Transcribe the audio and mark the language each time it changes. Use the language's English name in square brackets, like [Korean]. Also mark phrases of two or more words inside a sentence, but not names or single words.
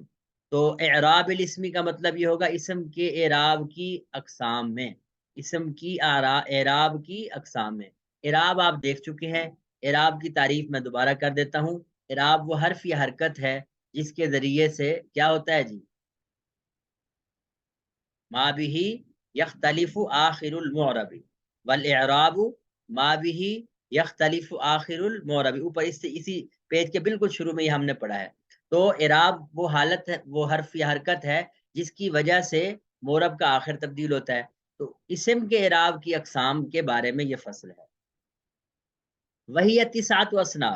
[Urdu] تو [Arabic] اعراب الاسم [Urdu] کا مطلب یہ ہوگا اسم کے اعراب کی اقسام میں. اسم کی اعراب کی اقسام میں. اعراب آپ دیکھ چکے ہیں. اعراب کی تعریف میں دوبارہ کر دیتا ہوں. اعراب وہ حرف یا حرکت ہے جس کے ذریعے سے کیا ہوتا ہے جی؟ [Arabic] ما به یختلف آخر المعرب والاعراب ما به یختلف آخر المعرب. [Urdu] اوپر اسی پیج کے بالکل شروع میں یہ ہم نے پڑھا ہے. تو اعراب وہ حالت ہے، وہ حرف یا حرکت ہے جس کی وجہ سے معرب کا آخر تبدیل ہوتا ہے. تو اسم کے اعراب کی اقسام کے بارے میں یہ فصل ہے. [Arabic] وہی تسعۃ اصناف.